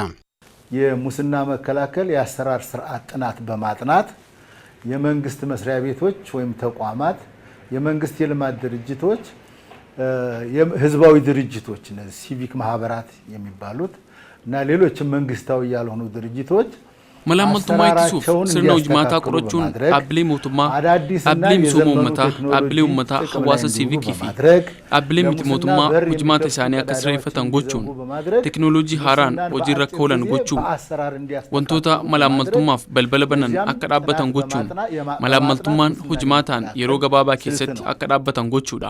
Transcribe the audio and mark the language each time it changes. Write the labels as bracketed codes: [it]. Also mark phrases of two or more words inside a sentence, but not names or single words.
[am] የሙስና መከላከል የአሰራር ስርዓት ጥናት በማጥናት የመንግስት መስሪያ ቤቶች ወይም ተቋማት የመንግስት የልማት ድርጅቶች ህዝባዊ ድርጅቶች እነዚህ ሲቪክ ማህበራት የሚባሉት እና ሌሎች መንግስታዊ ያልሆኑ ድርጅቶች [om] malaamaltummaa ittisuuf sirna hojimaataa qorachuun dhaabbilee mootummaa dhaabbilee misooma uummataa dhaabbilee uummataa hawaasa siivikii fi dhaabbilee miti mootummaa hojimaata isaanii akka sirreeffatan gochuun teknooloojii haaraan hojiirra akka oolan gochuun wantoota malaamaltummaaf balbala banan akka dhaabbatan gochuun malaamaltummaan hojimaataan yeroo gabaabaa keessatti akka dhaabbatan gochuudha.